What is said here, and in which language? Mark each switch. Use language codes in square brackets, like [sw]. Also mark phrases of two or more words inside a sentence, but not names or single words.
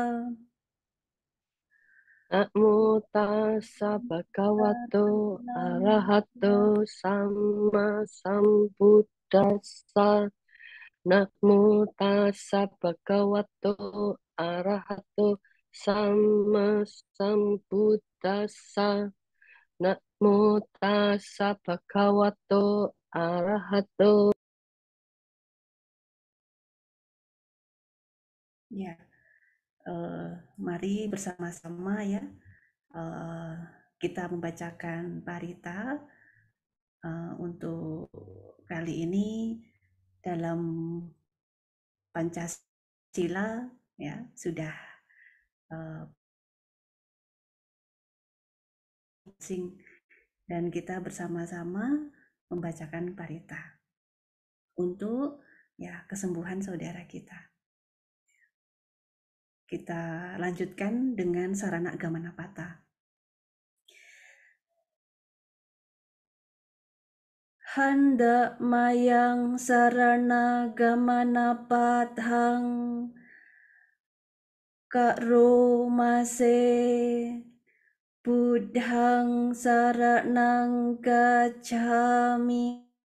[pi] Namo tassa bhagavato arahato sama sambuddhassa. Namo tassa bhagavato arahato sama sambuddhassa. Namo tassa bhagavato arahato. [id] Ya, mari bersama-sama ya, eh, kita membacakan parita untuk kali ini dalam Pancasila ya sudah sing dan kita bersama-sama membacakan parita untuk ya kesembuhan saudara kita. Kita lanjutkan dengan Sarana Gamanapata. [pi] Handa mayang sarana gamanapatang karomase buddhang saranang gacchami.